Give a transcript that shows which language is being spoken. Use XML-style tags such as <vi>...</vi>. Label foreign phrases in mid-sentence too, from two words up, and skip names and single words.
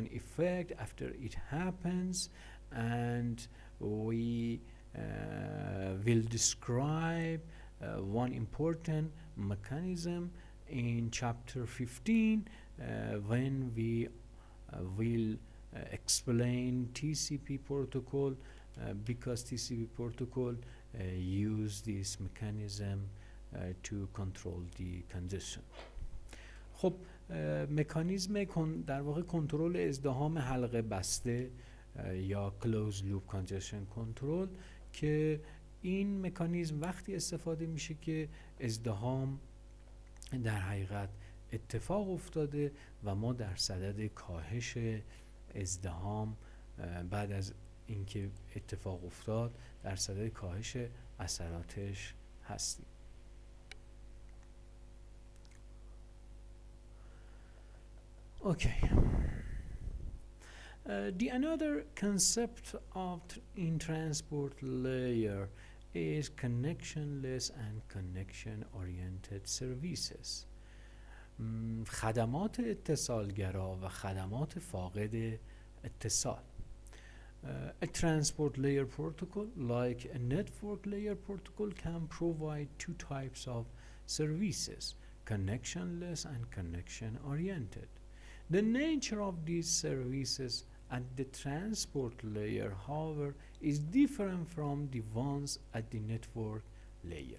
<en>effect after it happens, and we will describe one important mechanism in chapter 15 when we will explain TCP protocol, because TCP protocol use this mechanism to control the congestion.</en> <fa>خب مکانیزم در واقع کنترل ازدحام حلقه بسته یا</fa> <en>closed loop congestion control،</en> <fa>که این مکانیزم وقتی استفاده میشه که ازدحام در حقیقت اتفاق افتاده و ما در صدد کاهش ازدحام بعد از اینکه اتفاق افتاد در صدد کاهش اثراتش هستیم.</fa> <en>Okay. The another concept of in transport layer is connectionless and connection-oriented services.</en> <fa>خدمات اتصالگرا و خدمات فاقد اتصال.</fa> <en>A transport layer protocol, like a network layer protocol, can provide two types of services: connectionless and connection-oriented. The nature of these services at the transport layer, however, is different from the ones at the network layer.</en>